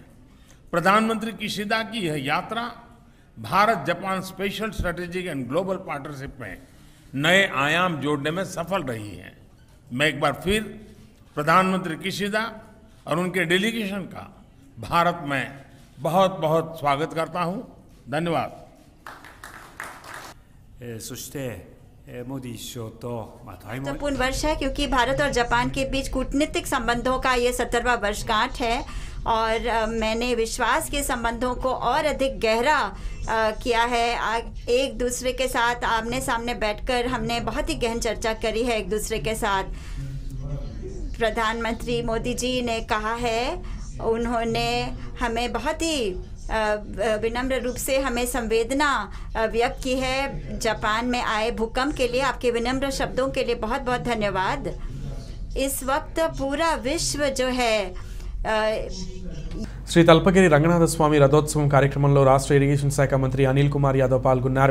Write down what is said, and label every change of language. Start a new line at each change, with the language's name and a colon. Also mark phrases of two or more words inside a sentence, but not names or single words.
Hindi: प्रधानमंत्री किशिदा की यह यात्रा भारत जापान
English: special strategic and global partnership
Hindi: में नए आयाम जोड़ने में सफल रही है। मैं एक बार फिर प्रधानमंत्री किशिदा और उनके डेलीगेशन का भारत में बहुत बहुत स्वागत करता हूं। धन्यवाद।
Japanese: そしてモディ首相と対話
Hindi: महत्वपूर्ण वर्ष है क्योंकि भारत और जापान के बीच कूटनीतिक संबंधों का ये 70वां वर्षगांठ है और मैंने विश्वास के संबंधों को और अधिक गहरा किया है। एक दूसरे के साथ आमने सामने बैठकर हमने बहुत ही गहन चर्चा करी है एक दूसरे के साथ। प्रधानमंत्री मोदी जी ने कहा है, उन्होंने हमें बहुत ही विनम्र रूप से हमें संवेदना व्यक्त की है जापान में आए भूकंप के लिए। आपके विनम्र शब्दों के लिए बहुत बहुत धन्यवाद। इस वक्त पूरा विश्व जो है
Telugu: శ్రీ తల్పగిరి రంగనాథ స్వామి రథోత్సవం కార్యక్రమంలో రాష్ట్ర ఇరిగేషన్ శాఖ మంత్రి అనిల్ కుమార్ యాదవ్ పాల్గొన్నారు.